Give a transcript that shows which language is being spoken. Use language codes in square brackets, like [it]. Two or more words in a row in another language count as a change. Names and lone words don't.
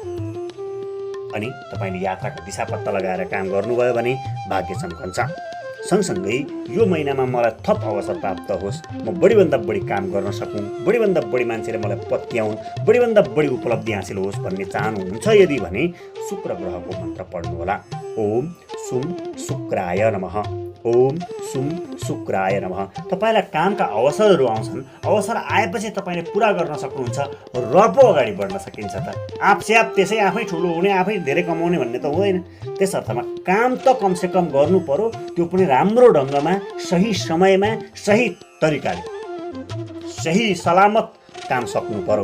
[ne] अनि तपाईँले यात्राको दिशा पत्ता लगाएर काम गर्नुभयो भने भाग्य चम्कन्छ। सँगसँगै यो महिनामा मलाई थप अवसर प्राप्त होस्, म बढीभन्दा बढी काम गर्न सकौँ, बढीभन्दा बढी मान्छेले मलाई पत्याउन्, बढीभन्दा बढी उपलब्धि हासिल होस् भन्ने चाहनुहुन्छ यदि भने शुक्र ग्रहको मन्त्र पढ्नुहोला। [sa] ओम सुम शुक्राय नमः, ओम सुम शुक्राय नमः। [ne] तपाईँलाई कामका अवसरहरू आउँछन्, अवसर आएपछि तपाईँले पुरा गर्न सक्नुहुन्छ र पो अगाडि बढ्न सकिन्छ त। आफसे त्यसै आफै ठुलो हुने, आफै धेरै कमाउने भन्ने त हुँदैन। त्यस अर्थमा काम त कमसेकम गर्नु पर्यो, त्यो पनि राम्रो ढङ्गमा, सही समयमा, सही तरिकाले, सही सलामत काम सक्नु पर्यो।